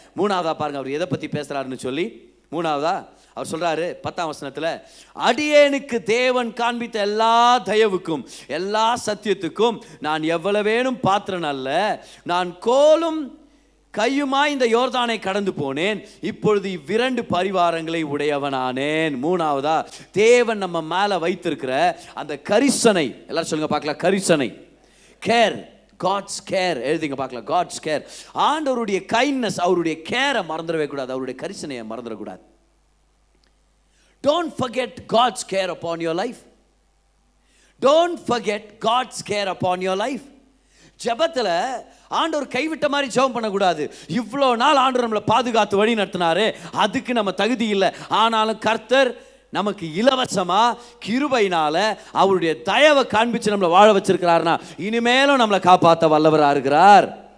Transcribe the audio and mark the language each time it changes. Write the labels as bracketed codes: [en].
[ta] மூணாவதா பாருங்க அவர் எதை பத்தி பேசுறாருன்னு சொல்லி. மூணாவதா அவர் சொல்றாரு 10ஆம் வசனத்துல, அடியேனுக்கு தேவன் காண்பித்த எல்லா தயவுக்கும் எல்லா சத்தியத்துக்கும் நான் எவ்வளவேனும் பாத்திரன் அல்ல, நான் கோலும் கையுமாய் இந்த யோர்தானை கடந்து போனேன், இப்பொழுது இவ்விரண்டு பரிவாரங்களை உடையவனானேன். மூணாவதா தேவன் நம்ம மேல வைத்திருக்கிற அந்த கரிசனை. எல்லாரும் சொல்லுங்க பார்க்கலாம், கரிசனை, கேர், காட்ஸ் கேர். எழுதிங்க பார்க்கலாம், காட்ஸ் கேர். ஆண்டவருடைய கைண்ட்னஸ், அவருடைய கேரை மறந்துடவே கூடாது, அவருடைய கரிசனையை மறந்துடக்கூடாது. [en] Don't forget God's care upon your life. Don't forget God's care upon your life. [ta] ஜெபத்தில் ஆண்டவர் கைவிட்ட மாதிரி ஜெபம் பண்ணக்கூடாது. இவ்வளோ நாள் ஆண்டவர் நம்மளை பாதுகாத்து வழி நடத்தினாரு, அதுக்கு நம்ம தகுதி இல்லை. ஆனாலும் கர்த்தர் நமக்கு இலவசமா கிருபையினால அவருடைய தயவை காண்பிச்சு நம்மளை வாழ வச்சிருக்கிறாருன்னா இனிமேலும் நம்மளை காப்பாற்ற வல்லவராக இருக்கிறார்.